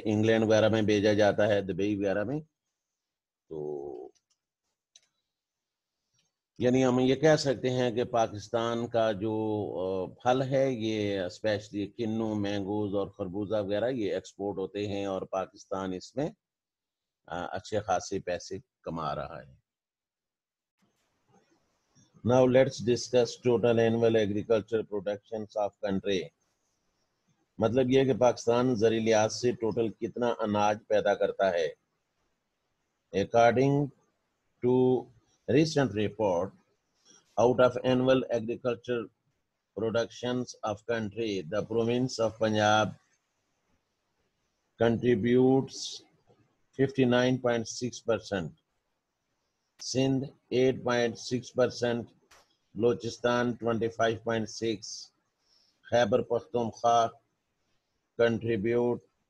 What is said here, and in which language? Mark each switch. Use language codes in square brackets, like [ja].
[ur] England وغیرہ میں بھیجا جاتا ہے, دبئی وغیرہ میں. تو یعنی ہم یہ کہہ سکتے ہیں کہ پاکستان کا جو پھل ہے یہ اسپیشلی کنو, مینگوز اور خربوزہ وغیرہ یہ ایکسپورٹ ہوتے ہیں اور پاکستان اس میں اچھے خاصے پیسے کما رہا ہے. [en] Now let's discuss total annual agriculture productions of country. [ur] مطلب یہ کہ پاکستان زرعی لحاظ سے ٹوٹل کتنا اناج پیدا کرتا ہے. [en] According to recent report, out of annual agriculture productions of country, the province of Punjab contributes 59.6%, Sindh 8.6%, Balochistan 25.6%, Khyber Pakhtunkhwa contribute